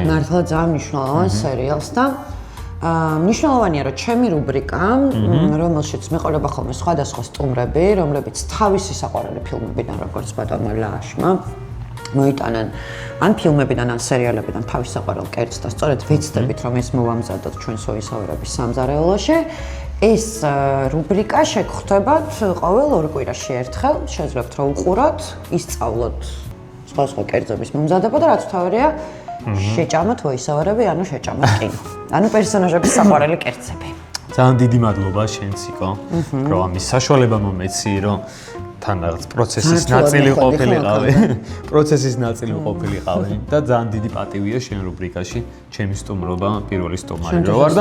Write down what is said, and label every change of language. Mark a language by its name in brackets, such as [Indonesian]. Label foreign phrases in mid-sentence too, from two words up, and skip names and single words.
[Georgian] მართლა ძალიან მნიშვნელოვანი სერიალს და მნიშვნელოვანია რომ ჩემი რუბრიკა რომელშიც მეყოლება ხოლმე სხვადასხვა სტუმრები რომლებიც თავისი საყვარელი ფილმებიდან როგორც ბატონმა ლაშმა მოიტანენ ან ფილმებიდან ან სერიალებიდან თავის საყვარელ კერძს და სწორედ ვეცდებით რომ ეს მოვამზადოთ ჩვენს voice-over-ების სამზარეულოში ეს რუბრიკა შეგხვდებათ ყოველ ორ კვირაში ერთხელ შეძლებთ რომ უყუროთ ისწავლოთ სხვა კერძების მომზადება და რაც თავარია შეჭამოთ voice-over-ები ანუ შეჭამოთ კინო ანუ პერსონაჟების საყვარელი კერძები ძალიან დიდი მადლობა შენ ციკო რომ ამის საშუალება მომეცი რომ თან რაღაც პროცესის ნაწილი ყოფილიყავი პროცესის ნაწილი ყოფილიყავი და ძალიან დიდი პატივია შენ რუბრიკაში ჩემი სტუმრობა პირველი სტუმარი რო ვარ და